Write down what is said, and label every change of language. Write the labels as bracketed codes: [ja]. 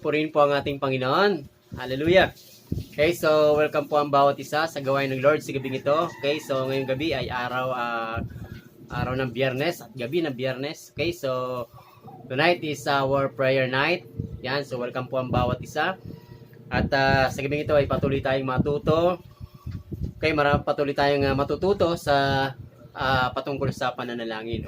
[tl] Purihin po ang ating Panginoon. Hallelujah! Okay, so welcome po ang bawat isa sa gawain ng Lord sa gabing ito. Okay, so ngayong gabi ay araw ng Biyernes at gabi ng Biyernes. [en] Okay, so tonight is our prayer night. [tl] Yan, so welcome po ang bawat isa. At sa gabing ito ay patuloy tayong matuto. Okay, patuloy tayong matututo sa patungkol sa pananalangin.